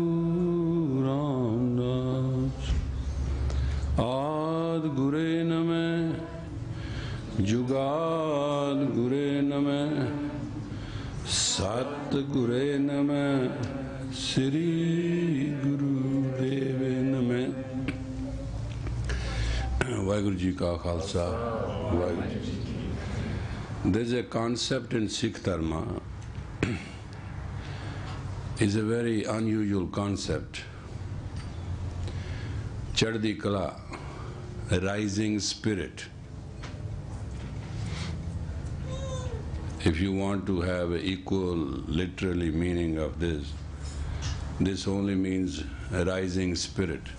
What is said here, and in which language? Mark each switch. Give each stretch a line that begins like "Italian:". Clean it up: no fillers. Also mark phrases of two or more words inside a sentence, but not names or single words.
Sanskrit: रामदास आद गुरे नमः जुगाद गुरे नमः सत गुरे नमः श्री गुरुदेव नमः।
Punjabi: ਵਾਹਿਗੁਰੂ ਜੀ ਕਾ ਖ਼ਾਲਸਾ ਵਾਹਿਗੁਰੂ ਜੀ।
English: There is a concept in Sikh Dharma, is a very unusual concept.
Punjabi: ਚੜ੍ਹਦੀ ਕਲਾ,
English: a rising spirit. If you want to have an equal literally meaning of this, this only means a rising spirit.